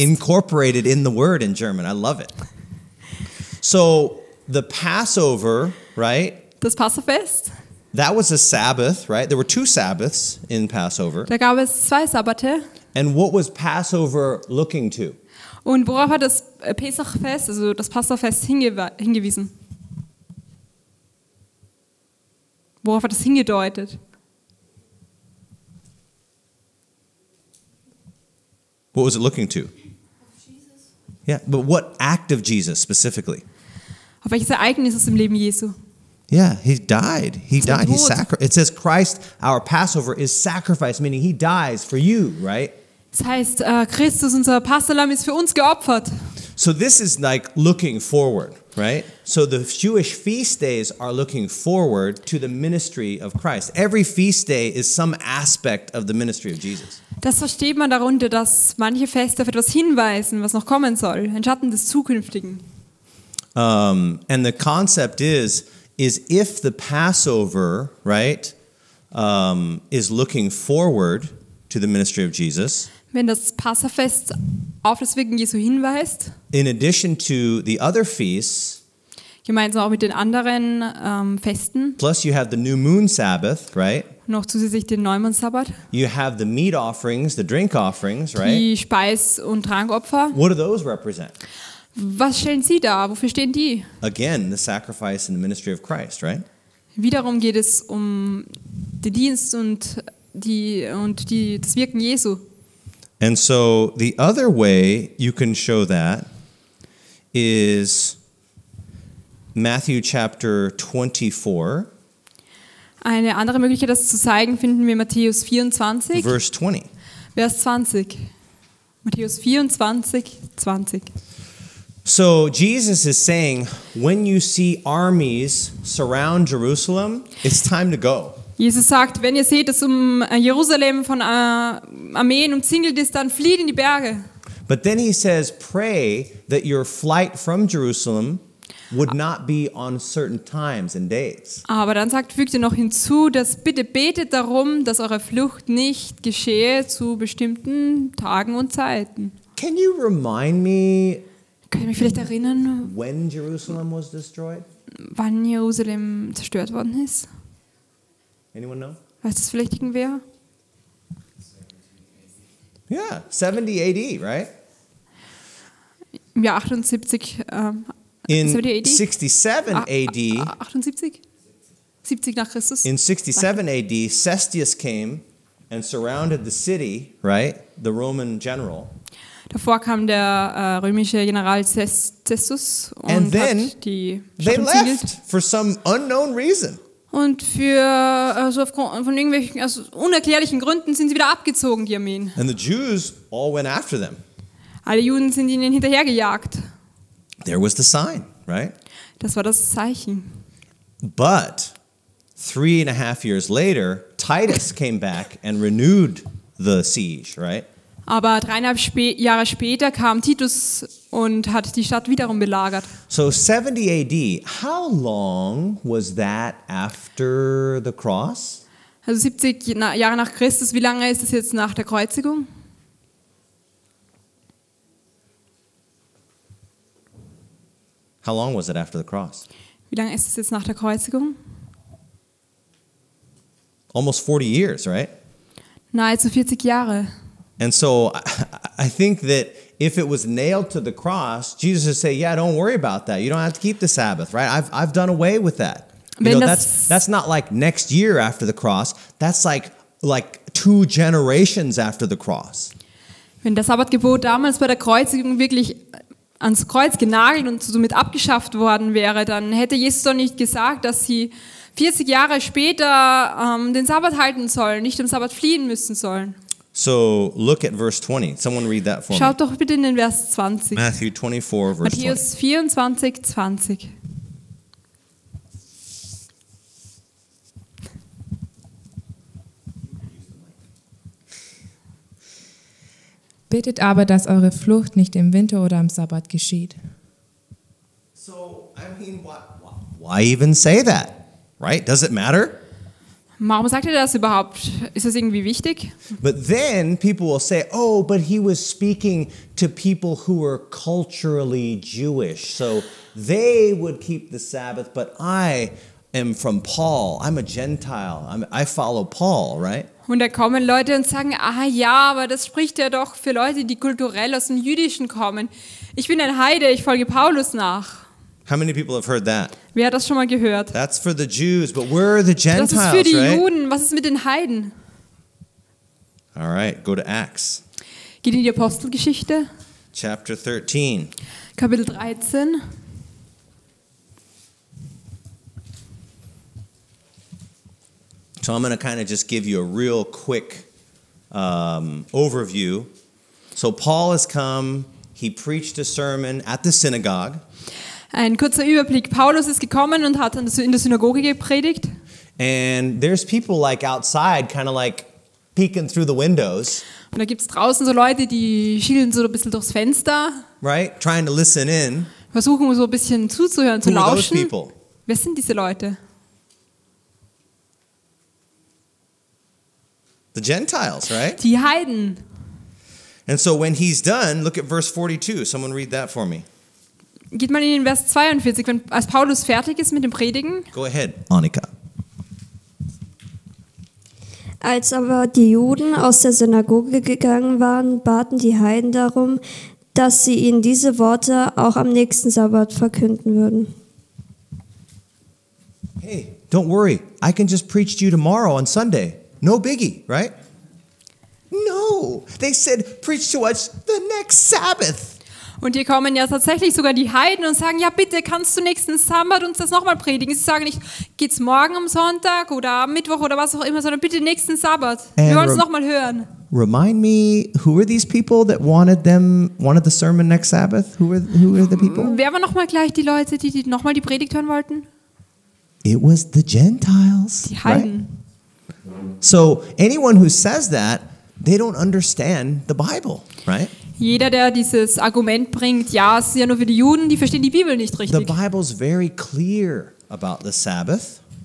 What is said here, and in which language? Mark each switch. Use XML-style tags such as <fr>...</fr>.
<en>incorporated in the word in German. I love it. So the Passover, right?</en> <de>Das Passafest.</de> <en>That was a Sabbath, right? There were 2 Sabbaths in Passover.</en> <de>Da gab es 2 Sabbate.</de> <en>And what was Passover looking to?</en> <de>Und worauf hat das Pesachfest, also das Passafest, hingewiesen? Worauf hat es hingedeutet?</de> <en>What was it looking to? Yeah, but what act of Jesus specifically?</en> <de>Auf welches Ereignis ist im Leben Jesu?</de> <en>Yeah, he died. He</en> <de>Sein</de> <en>died. He</en> <de>Tod.</de> <en>It says Christ, our Passover, is sacrifice, meaning he dies for you, right?</en> <de>Das heißt, Christus, unser Passalam, ist für uns geopfert.</de> <en>So this is like looking forward, right? So the Jewish feast days are looking forward to the ministry of Christ. Every feast day is some aspect of the ministry of Jesus.</en> <de>Das versteht man darunter, dass manche Feste auf etwas hinweisen, was noch kommen soll, ein Schatten des Zukünftigen.</de> <en>And the concept is if the Passover, right, is looking forward to the ministry of Jesus,</en> <de>Wenn das Passafest auf das Wirken Jesu hinweist,</de> <en>in addition to the other feasts,</en> <de>gemeinsam auch mit den anderen Festen,</de> <en>plus you have the new moon Sabbath, right?</en> <de>noch zusätzlich den Neumond-Sabbat,</de> <en>You have the meat offerings, the drink offerings, right?</en> <de>die Speis- und Trankopfer.</de> <en>What do those represent?</en> <de>Was stellen Sie dar? Wofür stehen die?</de> <en>Again, the sacrifice and the ministry of Christ, right?</en> <de>Wiederum geht es um den Dienst und das Wirken Jesu.</de> <en>And so the other way you can show that is Matthew chapter 24,</en> <de>Eine andere Möglichkeit, das zu zeigen, finden wir in Matthäus 24,</de> <en>verse 20.</en> <de>Vers 20. Matthäus 24, 20.</de> <en>So Jesus is saying, when you see armies surround Jerusalem, it's time to go.</en> <de>Jesus sagt, wenn ihr seht, dass um Jerusalem von Armeen umzingelt ist, dann flieht in die Berge.</de> <en>But then he says, pray that your flight from Jerusalem would not be on certain times and days.</en> <de>Aber dann fügt ihr noch hinzu, dass bitte betet darum, dass eure Flucht nicht geschehe zu bestimmten Tagen und Zeiten.</de> <en>Can you remind me</en> <de>Könnt ihr mich vielleicht erinnern,</de> <en>when Jerusalem was destroyed?</en> <de>wann Jerusalem zerstört worden ist?</de> <en>Anyone know?</en> <de>Weiß das vielleicht irgendwer?</de> <en>Yeah, 70 AD, right?</en> <de>Im Jahr 78,</de> <en>In 70 AD? 67 AD,</en> <de>78? 70 nach Christus?</de> <en>in 67 AD, Cestius came and surrounded the city, right? The Roman general.</en> <de>Davor kam der römische General Cestus</de> <en>And</en> <de>und</de> <en>then</en> <de>hat die</de> <en>They</en> <de>Stadt umzingelt.</de> <en>left for some unknown reason.</en> <de>Und aufgrund von irgendwelchen unerklärlichen Gründen sind sie wieder abgezogen, die Armeen.</de> <en>And the Jews all went after them.</en> <de>Alle Juden sind ihnen hinterhergejagt.</de> <en>There was the sign, right?</en> <de>Das war das Zeichen.</de> <en>But 3.5 years later, Titus came back and renewed the siege, right?</en> <de>Aber 3,5 Jahre später kam Titus und hat die Stadt wiederum belagert.</de> <en>So 70 AD, how long was that after the cross?</en> <de>Also 70 Jahre nach Christus, wie lange ist es jetzt nach der Kreuzigung?</de> <en>How long was it after the cross?</en> <de>Wie lange ist es jetzt nach der Kreuzigung?</de> <en>Almost 40 years, right?</en> <de>Nahezu 40 Jahre.</de> <en>And so I think that if it was nailed to the cross, Jesus would say, yeah, don't worry about that. You don't have to keep the Sabbath, right? I've done away with that. You know, that's not like next year after the cross. That's like 2 generations after the cross.</en> <de>Wenn das Sabbatgebot damals bei der Kreuzigung wirklich ans Kreuz genagelt und somit abgeschafft worden wäre, dann hätte Jesus doch nicht gesagt, dass sie 40 Jahre später den Sabbat halten sollen, nicht dem Sabbat fliehen müssen sollen.</de> <en>So look at verse 20. Someone read that for me.</en> <de>Schaut doch bitte in den Vers 20.</de> <en>Matthew 24, verse 20.</en> <de>Matthäus 24, 20. Bittet aber, dass eure Flucht nicht im Winter oder am Sabbat geschieht.</de> <en>So, I mean, why even say that, right? Does it matter?</en> <de>Warum sagt er das überhaupt? Ist das irgendwie wichtig?</de> <en>But then people will say, oh, but he was speaking to people who were culturally Jewish. So they would keep the Sabbath, but I am from Paul. I'm a Gentile. I follow Paul, right?</en> <de>Und da kommen Leute und sagen, ja, aber das spricht ja doch für Leute, die kulturell aus dem Jüdischen kommen. Ich bin ein Heide, ich folge Paulus nach.</de> <en>How many people have heard that?</en> <de>Wer hat das schon mal gehört?</de> <en>That's for the Jews, but we're the Gentiles,</en> <de>Das ist für die</de> <en>right?</en> <de>Juden. Was ist mit den Heiden?</de> <en>All right, go to Acts,</en> <de>Geht in die Apostelgeschichte,</de> <en>chapter 13.</en> <de>Kapitel 13.</de> <en>So I'm going to kind of just give you a real quick overview. So Paul has come. he preached a sermon at the synagogue.</en> <de>Ein kurzer Überblick. Paulus ist gekommen und hat in der Synagoge gepredigt.</de> <en>And there's people like outside kind of like peeking through the windows,</en> <de>Und da gibt es draußen so Leute, die schielen so ein bisschen durchs Fenster,</de> <en>right? Trying to listen in.</en> <de>versuchen so ein bisschen zuzuhören, zu</de> <en>Who are those</en> <de>lauschen.</de> <en>people?</en> <de>Wer sind diese Leute?</de> <en>The Gentiles, right?</en> <de>Die Heiden.</de> <en>And so when he's done, look at verse 42. Someone read that for me.</en> <de>Geht mal in den Vers 42, als Paulus fertig ist mit dem Predigen.</de> <en>Go ahead, Annika.</en> <de>Als aber die Juden aus der Synagoge gegangen waren, baten die Heiden darum, dass sie ihnen diese Worte auch am nächsten Sabbat verkünden würden.</de> <en>Hey, don't worry. I can just preach to you tomorrow on Sunday. No biggie, right? No. They said, preach to us the next Sabbath.</en> <de>Und hier kommen ja tatsächlich sogar die Heiden und sagen, ja bitte, kannst du nächsten Sabbat uns das nochmal predigen? Sie sagen nicht, geht's morgen am Sonntag oder am Mittwoch oder was auch immer, sondern bitte nächsten Sabbat. Wir wollen es nochmal hören.</de> <en>Remind me, who were these people that wanted the sermon next Sabbath? Who were the people?</en> <de>Wer war nochmal gleich die Leute, die nochmal die Predigt hören wollten?</de> <en>It was the Gentiles.</en> <de>Die Heiden.</de> <en>Right? So anyone who says that, they don't understand the Bible, right?</en> <de>Jeder, der dieses Argument bringt, ja, es ist ja nur für die Juden, die verstehen die Bibel nicht</de> <en>The</en> <de>richtig.</de> <en>Bible's very clear about the Sabbath,</en>